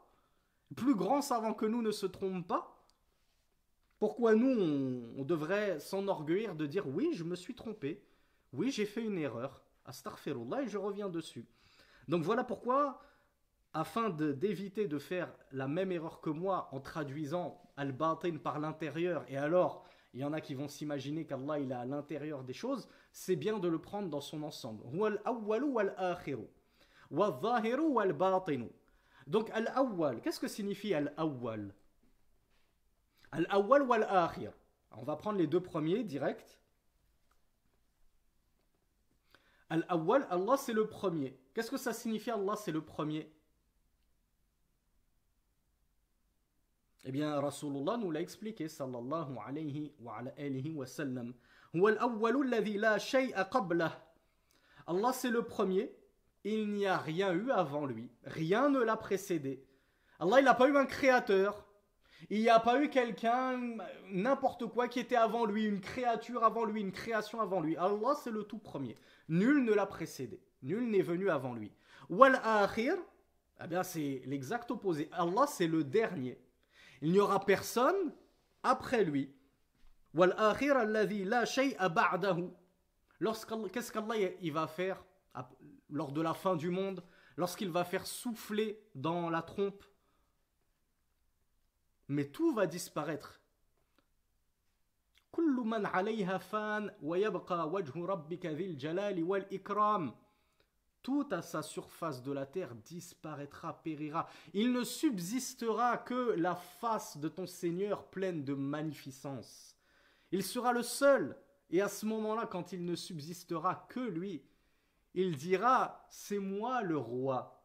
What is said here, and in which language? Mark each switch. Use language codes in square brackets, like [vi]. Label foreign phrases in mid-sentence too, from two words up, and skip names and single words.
[fr] Plus grands savants que nous ne se trompent pas? Pourquoi nous, on devrait s'enorgueillir de dire oui, je me suis trompé, oui, j'ai fait une erreur, astaghfirullah, et je reviens dessus. Donc voilà pourquoi, afin d'éviter de faire la même erreur que moi en traduisant al-batin par l'intérieur, et alors il y en a qui vont s'imaginer qu'Allah il est à l'intérieur des choses, c'est bien de le prendre dans son ensemble. [ar] هو الأول والآخر والظاهر والباطن. [fr] Donc al-awwal, qu'est-ce que signifie al-awwal? [ar] الأول والآخر. [fr] On va prendre les 2 premiers direct. Al-awwal, Allah c'est le premier. Qu'est-ce que ça signifie Allah c'est le premier? Eh bien, Rasulullah nous l'a expliqué, [ar] صلى الله عليه وعلى آله وسلم. هو الأول الذي لا شيء قبله. [fr] Allah c'est le premier, il n'y a rien eu avant lui. Rien ne l'a précédé. Allah il n'a pas eu un créateur. Il n'y a pas eu quelqu'un, n'importe quoi qui était avant lui, une créature avant lui, une création avant lui. Allah c'est le tout premier. Nul ne l'a précédé. Nul n'est venu avant lui. Wal-akhir, eh bien c'est l'exact opposé. Allah c'est le dernier. Il n'y aura personne après lui. [ar] والآخر الذي لا شيء بعده. [fr] Qu'est-ce qu'Allah il va faire lors de la fin du monde, lorsqu'il va faire souffler dans la trompe? Mais tout va disparaître. [ar] كل من عليها فان ويبقى وجه ربك ذي الجلال والإكرام. [fr] Tout à sa surface de la terre disparaîtra, périra. Il ne subsistera que la face de ton Seigneur pleine de magnificence. Il sera le seul. Et à ce moment-là, quand il ne subsistera que lui, il dira, c'est moi le roi.